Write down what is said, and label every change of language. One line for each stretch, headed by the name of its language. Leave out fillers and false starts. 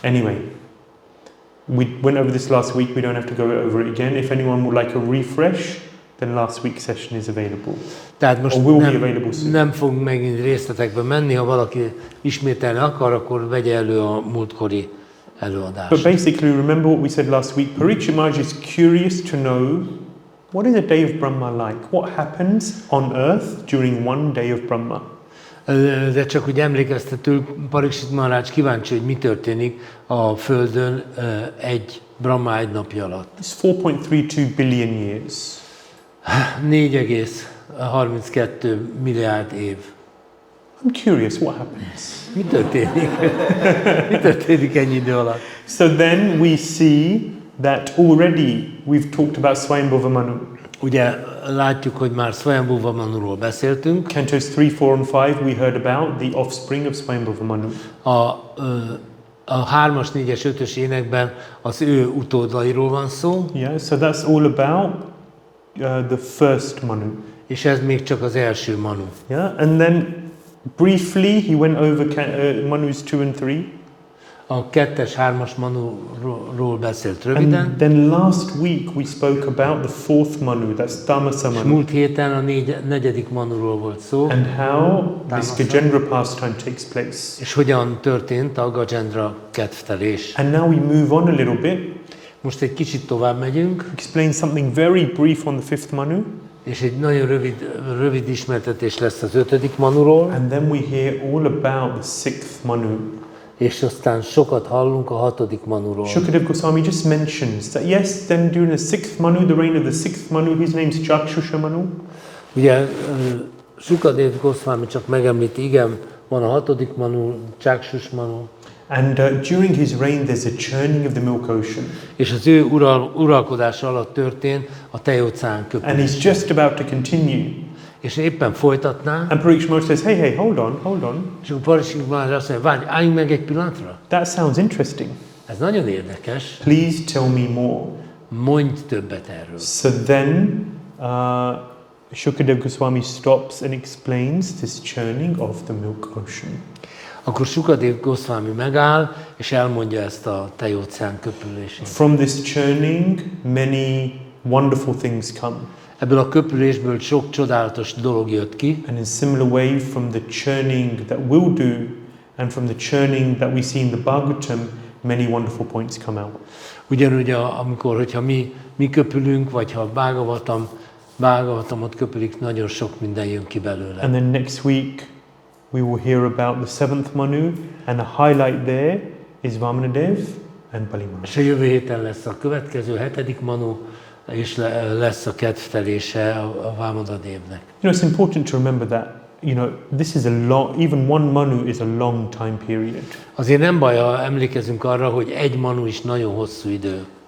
English: Anyway, we went over this last week. We don't have to go over it again. If anyone would like a refresh, then last week's session is available.
Hungarian: Tehát most
English: Or will be available soon.
Hungarian: nem fogunk megint részletekbe menni, ha valaki ismételni akar, akkor vegye elő a múltkori előadást.
English: But basically, remember what we said last week. Parikshit Maharaj is curious to know what is a day of Brahma like? What happens on earth during one day of Brahma?
Hungarian: De csak úgy emlékeztető, Parikshit Maharaj kíváncsi, hogy mi történik a Földön egy Brahma egy napja alatt.
English: It's 4.32 billion years.
Hungarian: 4,32 milliárd év.
English: I'm curious, what happens?
Hungarian: Mi történik? Mi történik ennyi idő alatt?
English: So then we see that already we've talked about Swayambhuva Manu.
Hungarian: Ugye látjuk, hogy már Swayambhuva Manuról beszéltünk.
English: Cantos 3, 4 and 5 we heard about the offspring of Swayambhuva Manu.
Hungarian: A 3-as, 4-es, 5-ös énekben az ő utódairól van szó.
English: Yeah, so that's all about the first Manu.
Hungarian: És ez még csak az első Manu.
English: Yeah, and then briefly he went over Manus 2 and 3.
Hungarian: A 2-es, 3-as Manuról beszélt röviden.
English: And then last week we spoke about the fourth Manu, that's Tamasa
Hungarian: És
English: Manu.
Hungarian: múlt héten a 4. Manuról volt szó.
English: And how this
Hungarian: Tamasa.
English: Gajendra pastime takes place.
Hungarian: És hogyan történt a Gajendra kedvtelés.
English: And now we move on a little bit.
Hungarian: Most egy kicsit tovább megyünk,
English: Explain something very brief on the fifth Manu.
Hungarian: és egy nagyon rövid ismertetés lesz az 5. Manuról,
English: And then we hear all about the sixth Manu.
Hungarian: és aztán sokat hallunk a 6. Manuról.
English: Shukadev Goswami just mentions that yes, then during the sixth Manu, the reign of the sixth Manu, his name's Chakshusha Manu.
Hungarian: Ugye Shukadev Goswami csak megemlíti, igen, van a 6. Manu, Csáksus Manu,
English: And during his reign, there's a churning of the milk ocean.
Hungarian: és az ő uralkodása alatt történt a tejóceán
English: And
Hungarian: köpülése.
English: he's just about to continue.
Hungarian: És éppen folytatná,
English: And Parikshit Maharaj says, hey, hold on.
Hungarian: és akkor Parikshit Maharaj azt mondja, várj, álljunk meg egy pillanatra.
English: That sounds interesting.
Hungarian: Ez nagyon érdekes,
English: Please tell me more.
Hungarian: mondj többet erről.
English: So then, Shukadev Goswami stops and explains this churning of the milk ocean.
Hungarian: Akkor Shukadev Goswami megáll, és elmondja ezt a tejóceán köpülését.
English: From this churning, many wonderful things come.
Hungarian: Ebből a köpülésből sok csodálatos dolog jött ki,
English: And in similar way, from the churning that we'll do, and from the churning that we see in the Bhagavatam, many wonderful points come out.
Hungarian: ugyanúgy hogyha mi köpülünk, vagy ha a Bhagavatamot köpülik, nagyon sok minden jön ki belőle.
English: And then next week, we will hear about the seventh Manu, and a highlight there is Vamanadev and Balimana.
Hungarian: És a jövő héten lesz a következő 7. Manu, és lesz a kedvtelése a Vámadadévnek.
English: You know, it's important to remember that, this is even one Manu is a long time period.
Hungarian: Azért nem baj, ha emlékezünk arra, hogy egy Manu is nagyon hosszú idő.